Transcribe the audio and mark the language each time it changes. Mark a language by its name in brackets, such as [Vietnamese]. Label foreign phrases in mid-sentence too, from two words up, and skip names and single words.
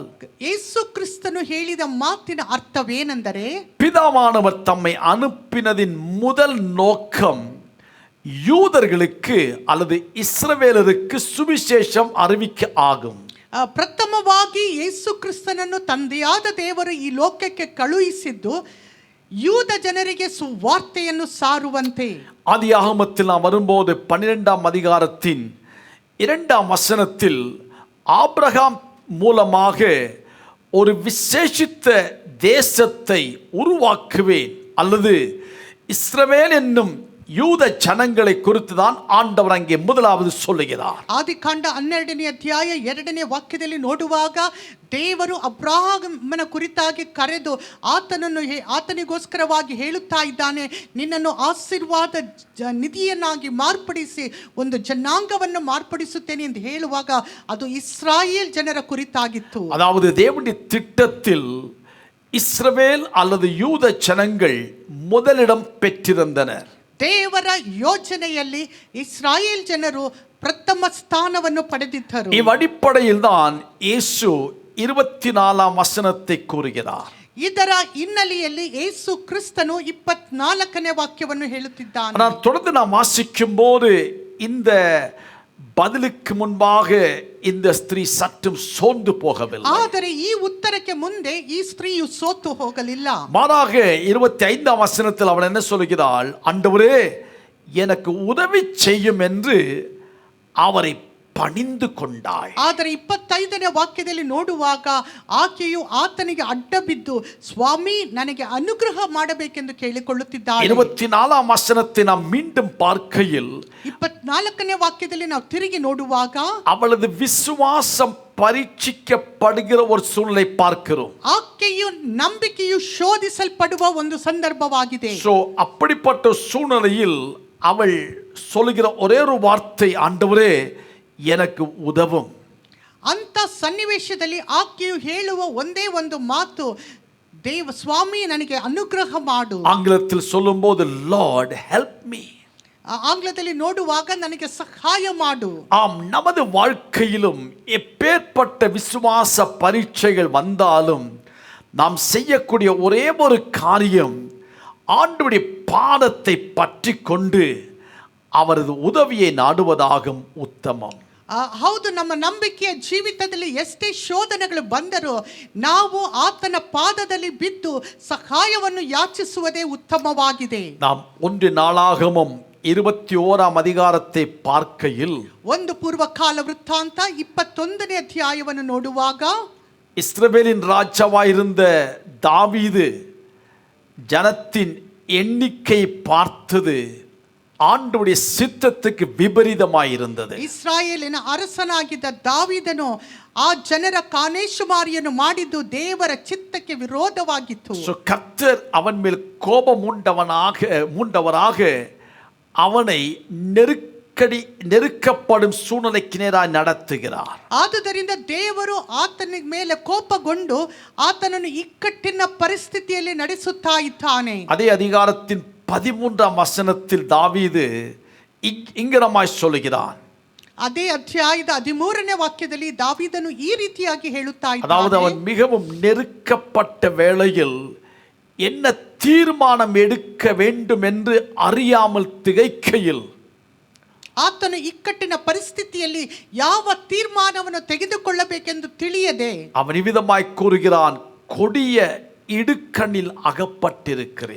[Kannada] ಯೇಸು ಕ್ರಿಸ್ತನು ಹೇಳಿದ ಮಾತಿನ ಅರ್ಥವೇನೆಂದರೆ, [Tamil] பிதாவானவர் தம்மை அனுப்பினதின் முதல் நோக்கம் யூதர்களுக்கு அல்லது இஸ்ரவேலருக்கு சுவிசேஷம் அறிவிக்க ஆகும். [Kannada] ಪ್ರಥಮವಾಗಿ ಯೇಸು ಕ್ರಿಸ್ತನನ್ನು ತಂದೆಯಾದ ದೇವರು ಈ ಲೋಕಕ್ಕೆ ಕಳುಹಿಸಿದ್ದು யூத ಜನರಿಗೆ ಸುವಾರ್ತೆಯನ್ನು ಸಾರುವಂತೆ. [Tamil] ஆதியாகமத்தில் நாம் வரும்போது 12ஆம் அதிகாரத்தின் 2ஆம் வசனத்தில் ஆபிரகாம் மூலமாக ஒரு விசேஷித்த தேசத்தை உருவாக்குவேன் அல்லது இஸ்ரவேல் என்னும் யூத ஜனங்களை குறித்து தான் ஆண்டவர் அங்கே முதலாவது சொல்லுகிறார். [Kannada] ಆದಿಕಾಂಡ 12ನೇ ಅಧ್ಯಾಯ 2ನೇ ವಾಕ್ಯದಲ್ಲಿ ನೋಡುವಾಗ ದೇವರು ಅಬ್ರಹಾಮನ ಕುರಿತಾಗಿ ಕರೆದು ಆತನಿಗೋಸ್ಕರವಾಗಿ ಹೇಳುತ್ತಾ ಇದ್ದಾನೆ, ನಿನ್ನನ್ನು ಆಶೀರ್ವಾದ ನಿಧಿಯನ್ನಾಗಿ ಮಾರ್ಪಡಿಸಿ ಒಂದು ಜನಾಂಗವನ್ನು ಮಾರ್ಪಡಿಸುತ್ತೇನೆ ಎಂದು ಹೇಳುವಾಗ ಅದು ಇಸ್ರಾಯೇಲ್ ಜನರ ಕುರಿತಾಗಿತ್ತು. [Tamil] அதாவது தேவனுடைய திட்டத்தில் இஸ்ரவேல் அல்லது யூத ஜனங்கள் முதலிடம் பெற்றிருந்தனர். [Kannada] ದೇವರ ಯೋಜನೆಯಲ್ಲಿ ಇಸ್ರಾಯೇಲ್ ಜನರು ಪ್ರಥಮ ಸ್ಥಾನವನ್ನು ಪಡೆದಿದ್ದರು. [Tamil] இவ்வடிப்படையில் தான் இயேசு 24ஆம் வசனத்தை கூறுகிறார். [Kannada] ಇದರ ಹಿನ್ನೆಲೆಯಲ್ಲಿ ಯೇಸು ಕ್ರಿಸ್ತನು 24ನೇ ವಾಕ್ಯವನ್ನು ಹೇಳುತ್ತಿದ್ದಾನೆ. [Tamil] நான் தொடர்ந்து நாம் வாசிக்கும் போது இந்த பதிலுக்கு முன்பாக இந்த ஸ்திரீ சற்றும் சோர்ந்து போகவில்லை. [Kannada] ಆದರೆ ಈ ಉತ್ತರಕ್ಕೆ ಮುಂದೆ ಈ ಸ್ತ್ರೀಯು ಸೋತು ಹೋಗಲಿಲ್ಲ. [Tamil] மாறாக 25ஆம் வசனத்தில் அவள் என்ன சொல்கிறாள், ஆண்டவரே எனக்கு உதவி செய்யும் என்று அவரை பணிந்து கொண்டாள். [Kannada] ಆದರೆ 25ನೇ ವಾಕ್ಯದಲ್ಲಿ ನೋಡುವಾಗ ಆಕೆಯು ಆತನಿಗೆ ಅಡ್ಡ ಬಿದ್ದು ಸ್ವಾಮಿ ನನಗೆ ಅನುಗ್ರಹ ಮಾಡಬೇಕೆಂದು ಕೇಳಿಕೊಳ್ಳುತ್ತಿದ್ದಾಳೆ. [Tamil] 24ஆம் வசனத்தை நாம் மீண்டும் பார்க்கையில் [Kannada] 24ನೇ ವಾಕ್ಯದಲ್ಲಿ ನಾವು ತಿರುಗಿ ನೋಡುವಾಗ [Tamil] அவளது விசுவாசம் பரீட்சிக்கப்படுகிற ஒரு சூழ்நிலை பார்க்கிறோம். [Kannada] ಆಕೆಯು ನಂಬಿಕೆಯು ಶೋಧಿಸಲ್ಪಡುವ ಒಂದು ಸಂದರ್ಭವಾಗಿದೆ. [Tamil] அப்படிப்பட்ட சூழ்நிலையில் அவள் சொல்லுகிற ஒரே ஒரு வார்த்தை, ஆண்டவரே எனக்கு உதவும். [Kannada] ಅಂತ ಸನ್ನಿವೇಶದಲ್ಲಿ ಆಕೆಯು ಹೇಳುವ ಒಂದೇ ಒಂದು ಮಾತು, ದೇವ ಸ್ವಾಮಿ ನನಗೆ ಅನುಗ್ರಹ ಮಾಡು. [Tamil] ஆங்கிலத்தில் சொல்லும்போது [English] Lord help me. [Kannada] ಆಂಗ್ಲದಲ್ಲಿ ನೋಡುವಾಗ ನನಗೆ ಸಹಾಯ ಮಾಡು. [Tamil] ஆம், நமது வாழ்க்கையிலும் எப்பேற்பட்ட விசுவாச பரீட்சைகள் வந்தாலும் நாம் செய்யக்கூடிய ஒரே ஒரு காரியம் ஆண்டவருடைய பாதத்தை பற்றி கொண்டு அவரது உதவியை நாடுவதாகும் உத்தமம். [Kannada] ಹೌದು, ನಮ್ಮ ನಂಬಿಕೆಯ ಜೀವಿತದಲ್ಲಿ ಎಷ್ಟೇ ಶೋಧನೆಗಳು ಬಂದರೂ ನಾವು ಆತನ ಪಾದದಲ್ಲಿ ಬಿದ್ದು ಸಹಾಯವನ್ನು ಯಾಚಿಸುವುದೇ ಉತ್ತಮವಾಗಿದೆ. [Tamil] நாம் 1 நாளாகமம் 21ஆம் அதிகாரத்தை பார்க்கையில் [Kannada] ಒಂದು ಪೂರ್ವಕಾಲ ವೃತ್ತಾಂತ 21ನೇ ಅಧ್ಯಾಯವನ್ನು ನೋಡುವಾಗ [Tamil] இஸ்ரவேலின் ராஜாவாயிருந்த தாவீது ஜனத்தின் எண்ணிக்கை பார்த்தது ஆண்டவருடைய சித்தத்துக்கு விபரீதமாயிருந்தது. [Kannada] ಇಸ್ರಾಯೇಲಿನ ಅರಸನಾಗಿದ್ದ ದಾವೀದನು ಆ ಜನರ ಕಾನೇಶುಮಾರಿಯನ್ನು ಮಾಡಿದ್ದು ದೇವರ ಚಿತ್ತಕ್ಕೆ ವಿರೋಧವಾಗಿತ್ತು. [Tamil] கர்த்தர் அவன் மேல் கோபம் மூண்டவராக அவனை நெருக்க நெருக்கப்படும் சூழ்நிலைக்கு நேராக நடத்துகிறார். [Kannada] ಆದುದರಿಂದ ದೇವರು ಆತನ ಮೇಲೆ ಕೋಪಗೊಂಡು ಆತನನ್ನು ಇಕ್ಕಟ್ಟಿನ ಪರಿಸ್ಥಿತಿಯಲ್ಲಿ ನಡೆಸುತ್ತಾ ಇದ್ದಾನೆ. [Tamil] அதே அதிகாரத்தின் 13ஆம் வசனத்தில் தாவீது இங்கிதமாய் சொல்லுகிறான். [Kannada] ಅದೇ ಅಧ್ಯಾಯದ 13ನೇ ವಾಕ್ಯದಲ್ಲಿ ದಾವೀದನು ಈ ರೀತಿಯಾಗಿ ಹೇಳುತ್ತಾ [Tamil] அதாவது [Kannada] ಇದ್ದಾನೆ. [Tamil] அவன் மிகவும் நெருக்கப்பட்ட வேளையில் என்ன தீர்மானம் எடுக்க வேண்டும் என்று அறியாமல் திகைக்கையில் [Kannada] ಆತನು ಇಕ್ಕಟ್ಟಿನ ಪರಿಸ್ಥಿತಿಯಲ್ಲಿ ಯಾವ ತೀರ್ಮಾನವನ್ನು ತೆಗೆದುಕೊಳ್ಳಬೇಕೆಂದು ತಿಳಿಯದೆ [Tamil] அவன் இவ்விதமாய் கூறுகிறான், கொடிய இடுக்கண்ணில் அகப்பட்டிருக்கிறேன்.